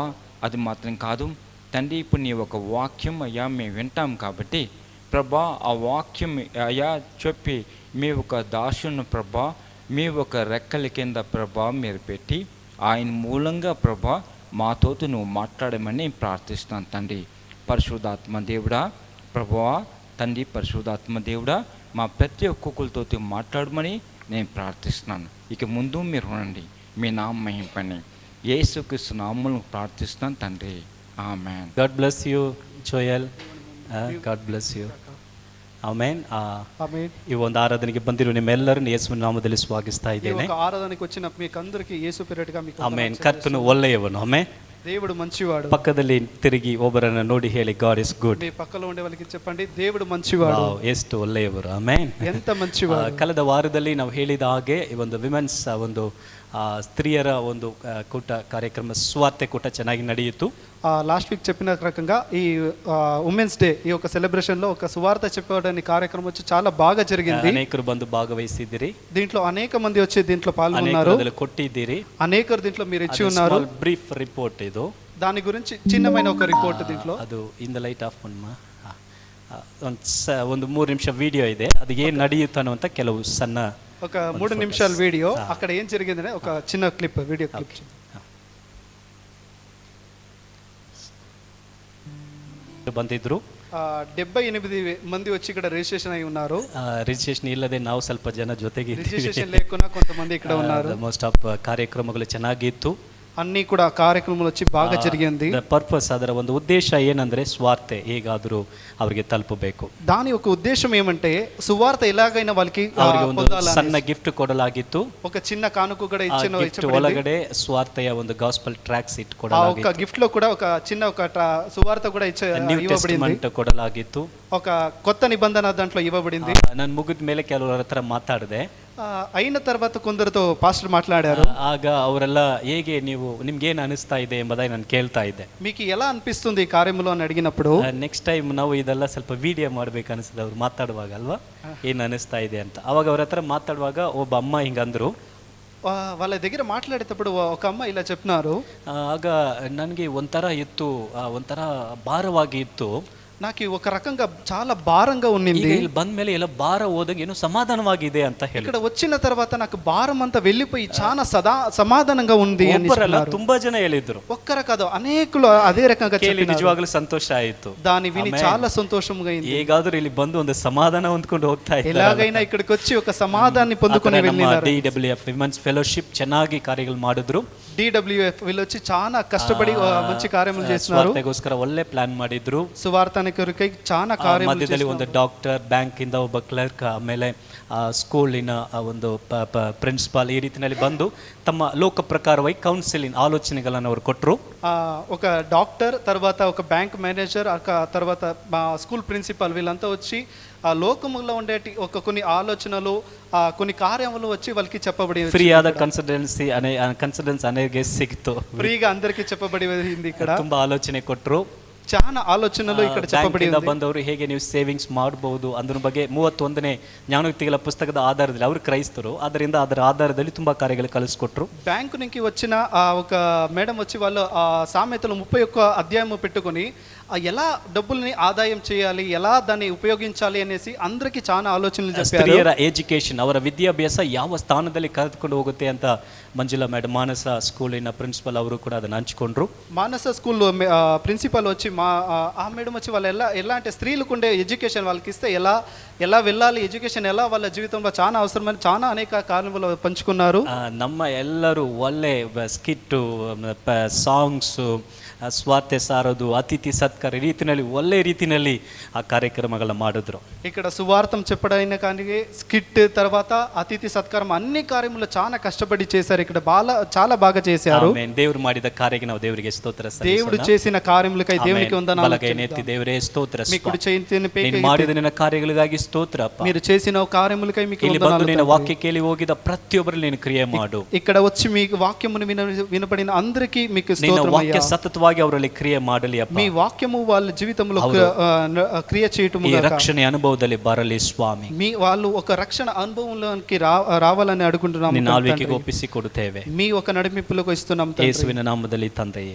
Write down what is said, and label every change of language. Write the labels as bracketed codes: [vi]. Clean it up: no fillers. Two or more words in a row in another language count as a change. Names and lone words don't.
[te] అది మాత్రం కాదు తండ్రి, ఇప్పుడు నీ ఒక వాక్యం అయ్యా మేము వింటాం కాబట్టి ప్రభా, ఆ వాక్యం అయ్యా చెప్పి మీ ఒక దాసును ప్రభా మీ ఒక రెక్కల కింద ప్రభా మీరు పెట్టి ఆయన మూలంగా ప్రభా మాతోటి నువ్వు మాట్లాడమని ప్రార్థిస్తున్నాను తండ్రి. పరిశుద్ధాత్మ దేవుడా ప్రభువా తండ్రి, పరిశుద్ధాత్మ దేవుడా మా ప్రతి ఒక్కొక్కరితో మాట్లాడమని నేను ప్రార్థిస్తున్నాను. ఇక ముందు మీరు ఉండండి, మీ నామం మహింపండి. యేసుక్రీస్తు నామములో ಪ್ರಾರ್ಥಿಸುತ್ತಾನೆ తండ్రి, ಆಮೆನ್. [en] God bless you, Joel. God bless you. [kn] ಆಮೆನ್. ಆಮೆನ್. ಈ ಒಂದು ಆರಾಧನೆಗೆ ಬಂದಿರೋ ನಿಮ್ಮೆಲ್ಲರನ್ನು ಯೇಸುವಿನ ನಾಮದಲ್ಲಿ ಸ್ವಾಗತಿಸ್ತಾ ಇದ್ದೇನೆ. [te] ಈ ಆರಾಧನೆಗೆ వచ్చిన మీకందరికీ యేసు పేరిట మీకు [kn] ಆಮೆನ್. ಕರ್ತನು ಒಳ್ಳೆಯವನು. ಆಮೆನ್. [te] దేవుడు మంచివాడు. [kn] ಪಕ್ಕದಲ್ಲಿ ತಿರುಗಿ ಒಬ್ಬರನ್ನು ನೋಡಿ ಹೇಳಿ, [en] God is good. [te] మీ పక్కలో ఉండే వాళ్ళకి చెప్పండి, దేవుడు మంచివాడు. [kn] ಎಷ್ಟು ಒಳ್ಳೆಯವರು. ಆಮೆನ್. [te] ఎంత మంచివాడు. [kn] ಕಳೆದ ವಾರದಲ್ಲಿ ನಾವು ಹೇಳಿದ ಹಾಗೆ ಈ ಒಂದು ವಿಮೆನ್ಸ್ ಒಂದು ಸ್ತ್ರೀಯರ ಒಂದು ಕೂಟ ಕಾರ್ಯಕ್ರಮ, ಸುವಾರ್ತೆ ಕೂಟ ಚೆನ್ನಾಗಿ ನಡೆಯಿತು. [en] last week [te] చెప్పిన రకంగా ఈ [en] women's day [te] ఈ యొక్క సెలబ్రేషన్ లో ఒక సువార్త చెప్పడానికి కార్యక్రమం వచ్చి చాలా బాగా జరిగింది. [kn] అనేకరు ಬಂದು ಭಾಗವಹಿಸಿದಿರಿ. [te] దీంట్లో అనేక మంది వచ్చి దీంట్లో పాల్గొన్నారు. [kn] ಅನೇಕರು ಕೊಟ್ಟಿದಿರಿ. [te] అనేకరు దీంట్లో మీరు ఇచ్చి ఉన్నారు. [en] brief report [te] ఇది. దాని గురించి చిన్నమైన ఒక రిపోర్ట్ దీంట్లో. [kn] ಅದು [en] in the light of [kn] ಮನ್ಮ ಒಂದು 3 ನಿಮಿಷ ವಿಡಿಯೋ ಇದೆ. ಅದು ಏನು ನಡೆಯುತ್ತೆ ಅನ್ನುವಂಥ ಕೆಲವು ಸಣ್ಣ [te] ఒక 3 నిమిషాల వీడియో, అక్కడ ఏం జరిగిందనే ఒక చిన్న క్లిప్, వీడియో క్లిప్. [kn] ಬಂದಿದ್ರು [te] 78 మంది వచ్చి ఇక్కడ రిజిస్ట్రేషన్ అయి ఉన్నారు. [kn] ರಿಜಿಸ್ಟ್ರೇಷನ್ ಇಲ್ಲದೆ ನಾವು ಸ್ವಲ್ಪ ಜನ ಜೊತೆಗೆ [te] రిజిస్ట్రేషన్ లేకున్నా కొంతమంది ఇక్కడ ఉన్నారు. [en] most of [kn] ಕಾರ್ಯಕ್ರಮಗಳು ಚೆನ್ನಾಗಿತ್ತು. [te] అన్నీ కూడా కార్యక్రమాలు వచ్చి బాగా జరిగింది. [kn] ಪರ್ಪಸ್, ಅದರ ಒಂದು ಉದ್ದೇಶ ಏನಂದ್ರೆ ಸ್ವಾರ್ತೆ ಹೇಗಾದರೂ ಅವರಿಗೆ ತಲುಪಬೇಕು. [te] దాని ఒక ఉద్దేశం ఏమంటే సువార్త ఎలాగైనా వాళ్ళకి [kn] ಅವರಿಗೆ ಒಂದು ಸಣ್ಣ ಗಿಫ್ಟ್ ಕೊಡಲಾಗಿತ್ತು. [te] ఒక చిన్న కానుక కూడా ఇచ్చిన [kn] ಒಳಗಡೆ ಸ್ವಾರ್ಥೆಯ ಒಂದು [en] gospel tracts [te] ఇట్టుకోవడానికి ఒక గిఫ్ట్ లో కూడా ఒక చిన్న ఒక సువార్త కూడా ఇవ్వబడింది, కొడలాగిತ್ತು. ఒక కొత్త నిబంధన దాంట్లో ఇవ్వబడింది. [kn] ನಾನು ಮುಗಿದ ಮೇಲೆ ಕೆಲವರ ಹತ್ರ ಮಾತಾಡಿದೆ. [te] అయిన తర్వాత కొందరితో పాస్టర్ మాట్లాడారు. [kn] ಆಗ ಅವರೆಲ್ಲ ಹೇಗೆ ನಿಮ್ಗೇನು ಅನಿಸ್ತಾ ಇದೆ ಎಂಬುದಾಗಿ ನಾನು ಕೇಳ್ತಾ ಇದ್ದೆ. [te] మీకు ఎలా అనిపిస్తుంది ఈ కార్యములో అని అడిగినప్పుడు, [en] next time [kn] ನಾವು ಇದೆಲ್ಲ ಸ್ವಲ್ಪ ವಿಡಿಯೋ ಮಾಡ್ಬೇಕು ಅನಿಸ್ತದೆ ಅವ್ರು ಮಾತಾಡುವಾಗ ಅಲ್ವಾ, ಏನು ಅನಿಸ್ತಾ ಇದೆ ಅಂತ. ಅವಾಗ ಅವ್ರ ಹತ್ರ ಮಾತಾಡುವಾಗ ಒಬ್ಬ ಅಮ್ಮ ಹಿಂಗಂದ್ರು. [te] వాళ్ళ దగ్గర మాట్లాడేటప్పుడు ఒక అమ్మ ఇలా చెప్పినారు, [kn] ಆಗ ನನಗೆ ಒಂಥರ ಇತ್ತು, ಒಂಥರ ಭಾರವಾಗಿ ಇತ್ತು. [te] నాకు ఒక రకంగా చాలా భారంగా ఉన్నింది. [kn] ಇಲ್ಲಿ ಬಂದ ಮೇಲೆ ಎಲ್ಲ ಭಾರ ಹೋದಾಗ ಏನೋ ಸಮಾಧಾನವಾಗಿದೆ ಅಂತ ಹೇಳಿ. [te] ఇక్కడ వచ్చిన తర్వాత నాకు భారం అంతా వెళ్ళిపోయి చాలా సమాధానంగా ఉంది అని చెప్పారు. [kn] ತುಂಬಾ ಜನ ಹೇಳಿದ್ರು, [te] ఒక్కరు కాదు అనేకులు అదే రకంగా చెప్పారు. [kn] ನಿಜವಾಗ್ಲೂ ಸಂತೋಷ ಆಯಿತು. [te] దాని విని చాలా సంతోషంగా అయింది. [kn] ಹೇಗಾದರೂ ಇಲ್ಲಿ ಬಂದು ಒಂದು ಸಮಾಧಾನ ಹೊಂದ್ಕೊಂಡು ಹೋಗ್ತಾ ಇದ್ದಾರೆ. [te] ఎలాగైనా ఇక్కడికి వచ్చి ఒక సమాధానాన్ని పొందుకొని వెళ్ళినారు. [kn] DWF [en] women's fellowship [kn] ಚೆನ್ನಾಗಿ ಕಾರ್ಯಗಳು ಮಾಡಿದ್ರು. [te] DWF వీళ్ళు వచ్చి చాలా కష్టపడి మంచి కార్యములు చేస్తున్నారు. [kn] ಸ್ವಾರ್ಥೆಗೋಸ್ಕರ ಒಳ್ಳೆ ಪ್ಲಾನ್ ಮಾಡಿದ್ರು. [te] సువార్తని కొరకై చాలా కార్యములు [kn] ಮಧ್ಯದಲ್ಲಿ ಒಂದು ಡಾಕ್ಟರ್, ಬ್ಯಾಂಕ್ ಇಂದ ಒಬ್ಬ ಕ್ಲರ್ಕ್, ಆಮೇಲೆ ಸ್ಕೂಲಿನ ಒಂದು ಪ್ರಿನ್ಸಿಪಾಲ್, ಈ ರೀತಿಯಲ್ಲಿ ಬಂದು ತಮ್ಮ ಲೋಕ ಪ್ರಕಾರವಾಗಿ ಕೌನ್ಸಿಲಿಂಗ್ ಆಲೋಚನೆಗಳನ್ನು ಅವರು ಕೊಟ್ಟರು. [te] ఒక డాక్టర్, తర్వాత ఒక బ్యాంక్ మేనేజర్, తర్వాత స్కూల్ ప్రిన్సిపాల్ వీళ్ళంతా వచ్చి ఆ లోకములో ఉండేటి ఒక కొన్ని ఆలోచనలు, కొన్ని కార్యములు వచ్చి వాళ్ళకి చెప్పబడి [kn] ఫ్రీ ಆದ ಕನ್ಸಲ್ಟೆನ್ಸಿ అనేది ಸಿಕ್ತು. [te] ఫ్రీగా అందరికీ చెప్పబడింది. ఇక్కడ [kn] ತುಂಬಾ ಆಲೋಚನೆ ಕೊಟ್ಟರು. [te] చాలా ఆలోచనలు ఇక్కడ చెప్పబడి [kn] ಬಂದವರು ಹೇಗೆ ನೀವು ಸೇವಿಂಗ್ಸ್ ಮಾಡಬಹುದು ಅದ್ರ ಬಗ್ಗೆ 31ನೇ ಜ್ಞಾನೋಕ್ತಿಗಳ ಪುಸ್ತಕದ ಆಧಾರದಲ್ಲಿ ಅವರು ಕ್ರೈಸ್ತರು, ಅದರಿಂದ ಅದರ ಆಧಾರದಲ್ಲಿ ತುಂಬಾ ಕಾರ್ಯಗಳು ಕಲಿಸ್ಕೊಟ್ರು. [te] బ్యాంకు నుంచి వచ్చిన ఒక మేడం వచ్చి వాళ్ళు సామెతలు 31 అధ్యాయం పెట్టుకొని ఎలా డబ్బుల్ని ఆదాయం చేయాలి, ఎలా దాన్ని ఉపయోగించాలి అనేసి అందరికీ చాలా ఆలోచనలు చెప్పారు. [kn] ಸ್ತ್ರೀಯರ ಎಜುಕೇಶನ್, ಅವರ ವಿದ್ಯಾಭ್ಯಾಸ ಯಾವ ಸ್ಥಾನದಲ್ಲಿ ಕರೆದುಕೊಂಡು ಹೋಗುತ್ತೆ ಅಂತ ಮಂಜುಳಾ ಮೇಡಮ್, ಮಾನಸ ಸ್ಕೂಲಿನ ಪ್ರಿನ್ಸಿಪಲ್ ಅವರು ಕೂಡ ಅದನ್ನು ಹಂಚಿಕೊಂಡ್ರು. [te] మానస స్కూల్ ప్రిన్సిపల్ వచ్చి ఆ మేడం వచ్చి వాళ్ళు ఎలా అంటే స్త్రీలకు ఉండే ఎడ్యుకేషన్ వాళ్ళకి ఇస్తే ఎలా వెళ్ళాలి, ఎడ్యుకేషన్ ఎలా వాళ్ళ జీవితంలో చాలా అవసరమని చాలా అనేక కారణాలు పంచుకున్నారు. [kn] ನಮ್ಮ ಎಲ್ಲರೂ ಒಳ್ಳೆ ಸ್ಕಿಟ್ಟು, ಸಾಂಗ್ಸ್, ಸ್ವಾರ್ಥೆ ಸಾರೋದು, ಅತಿಥಿ ಸತ್ಕಾರ ರೀತಿಯಲ್ಲಿ ಒಳ್ಳೆ ರೀತಿಯಲ್ಲಿ ಆ ಕಾರ್ಯಕ್ರಮಗಳನ್ನ ಮಾಡಿದ್ರು. [te] ఇక్కడ సువార్తం చెప్పడైన కానీ స్కిట్, తర్వాత అతిథి సత్కారం, అన్ని కార్యములు చాలా కష్టపడి చేశారు. ఇక్కడ చాలా బాగా చేశారు. [kn] ದೇವರು ಮಾಡಿದ ಕಾರ್ಯಕ್ಕೆ ನಾವು ದೇವರಿಗೆ ಸ್ತೋತ್ರ. [te] దేవుడు చేసిన కార్యములకై దేవునికి మీకు వందనాలు [kn] ಬಲಗೈನೆತ್ತಿ ದೇವರೇ ಸ್ತೋತ್ರ [te] మీ కుడి చేతిని పైకి [kn] ನೀನು ಮಾಡಿದ ನಿನ್ನ ಕಾರ್ಯಗಳಿಗಾಗಿ ಸ್ತೋತ್ರ ಅಪ್ಪ. [te] మీరు చేసిన కార్యములకై మీకు [kn] ಇಲ್ಲಿ ಬಂದು [te] వందనాలు [kn] ನಿನ್ನ [te] తండ్రి. [kn] ವಾಕ್ಯ ಕೇಳಿ ಹೋಗಿದ ಪ್ರತಿಯೊಬ್ಬರು ನೀನು ಕ್ರಿಯೆ ಮಾಡು. [te] ఇక్కడ వచ్చి మీకు వాక్యమును వినబడిన అందరికీ మీకు [kn] ನಿನ್ನ [te] స్తోత్రం [kn] ವಾಕ್ಯ [te] అయ్యా. [kn] ಸತತವಾಗಿ ಅವರಲ್ಲಿ ಕ್ರಿಯೆ ಮಾಡಲಿ ಅಪ್ಪ. [te] మీ వాక్యము వాళ్ళ జీవితంలో క్రియ చేయటము [kn] ಈ ರಕ್ಷಣೆ ಅನುಭವದಲ್ಲಿ ಬರಲಿ ಸ್ವಾಮಿ. [te] మీ వాళ్ళు ఒక రక్షణ అనుభవంలోకి రావాలని అడుగుతున్నాము [kn] ನಿನ್ನ [te] తండ్రి. [kn] ಆಳ್ವಿಕೆಗೆ ಒಪ್ಪಿಸಿಕೊಡುತ್ತೇವೆ [te] మీ ఒక నడిపింపులకు ఇస్తున్నాం తండ్రి. [kn] ಯೇಸುವಿನ ನಾಮದಲ್ಲಿ ತಂದೆಯೇ,